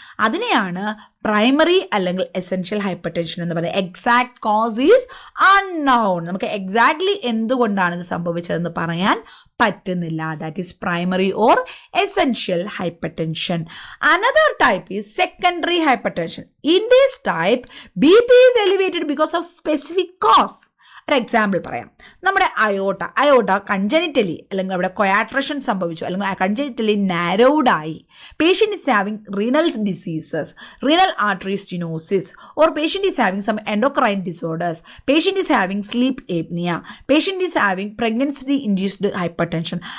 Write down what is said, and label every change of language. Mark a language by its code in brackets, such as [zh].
[ml] അതിനെയാണ് പ്രൈമറി അല്ലെങ്കിൽ essential hyper tension എന്ന് പറയുന്നത്. [en] Exact cause is unknown. [ml] നമുക്ക് എക്സാക്ട്ലി എന്തുകൊണ്ടാണ് ഇത് സംഭവിച്ചതെന്ന് പറയാൻ പറ്റുന്നില്ല. [en] That is primary or essential hyper tension. Another type is secondary hyper tension. In this type BP is elevated because of specific cause. [ml] ഒരു example പറയാം. നമ്മുടെ അയോട്ട കൺജനിറ്റലി അല്ലെങ്കിൽ അവിടെ കൊയാട്രഷൻ സംഭവിച്ചു, അല്ലെങ്കിൽ കൺജനിറ്റലി നാരോഡായി. [en] Patient is having renal diseases, renal artery stenosis, or patient is having some endocrine disorders, patient is having sleep apnea, patient is having pregnancy induced hyper tension.